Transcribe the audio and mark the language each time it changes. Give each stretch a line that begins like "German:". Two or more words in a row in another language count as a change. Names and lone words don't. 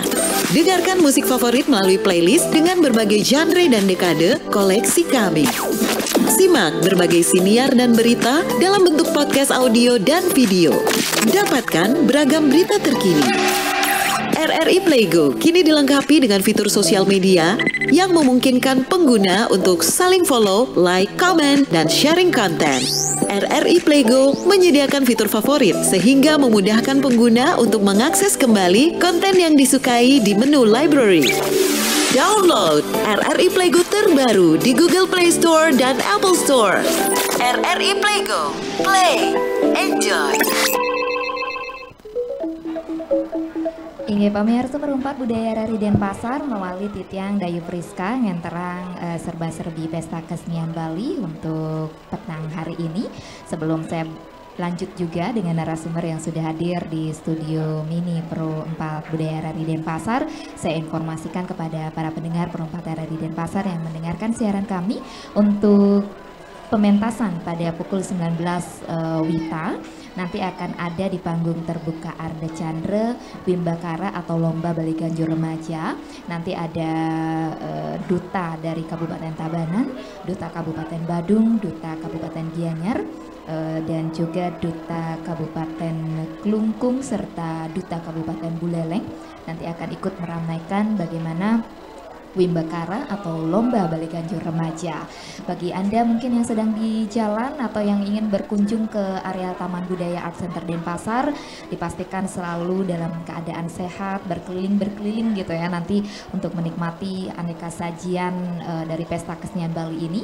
Indonesian: Dengarkan musik favorit melalui playlist dengan berbagai genre dan dekade koleksi kami. Simak berbagai siniar dan berita dalam bentuk podcast audio dan video. Dapatkan beragam berita terkini. RRI Playgo kini dilengkapi dengan fitur sosial media yang memungkinkan pengguna untuk saling
English: follow, like, comment,
Indonesian: dan sharing konten. RRI Playgo menyediakan fitur favorit sehingga memudahkan pengguna untuk mengakses kembali konten yang disukai di menu library. Download RRI Playgo terbaru di Google Play Store dan Apple Store.
English: RRI Playgo, play, enjoy.
Indonesian: Inggih pamirsa perumpat budaya RRI Denpasar melalui Titiang Dayu Priska ngenterang serba-serbi Pesta Kesenian Bali untuk petang hari ini. Sebelum saya lanjut juga dengan narasumber yang sudah hadir di studio mini Pro 4 Budaya RRI Denpasar, saya informasikan kepada para pendengar Perumpat RRI Denpasar yang mendengarkan siaran kami untuk pementasan pada pukul 19 WITA. Nanti akan ada di panggung terbuka Arda Chandra Wimbakara atau Lomba Bali Ganjur Remaja. Nanti ada duta dari Kabupaten Tabanan, duta Kabupaten Badung, duta Kabupaten Gianyar, dan juga duta Kabupaten Klungkung serta duta Kabupaten Buleleng. Nanti akan ikut meramaikan bagaimana Wimbakara atau Lomba Bali Ganjur Remaja. Bagi Anda mungkin yang sedang di jalan atau yang ingin berkunjung ke area Taman Budaya Art Center Denpasar, dipastikan selalu dalam keadaan sehat, berkeliling gitu ya nanti untuk menikmati aneka sajian dari Pesta Kesenian Bali ini.